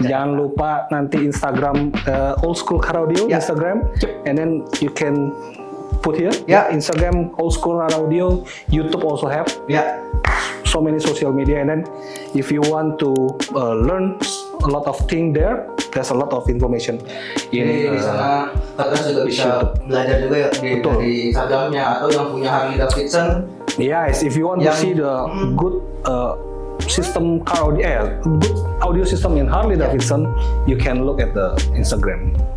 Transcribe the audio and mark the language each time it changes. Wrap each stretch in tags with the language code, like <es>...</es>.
<id>Jangan lupa nanti</id> <en>Instagram Old School Car Audio, Instagram, and then you can put here. Instagram Old School Car Audio, YouTube also have. So many social media, and then if you want to learn a lot of things there, there's a lot of information.</en> <id>Di sana Kak juga bisa belajar juga ya di Instagramnya, atau yang punya Harley Davidson.</id> <en>Yes, if you want to see the good system car audio, good audio system in Harley Davidson, you can look at the Instagram.</en>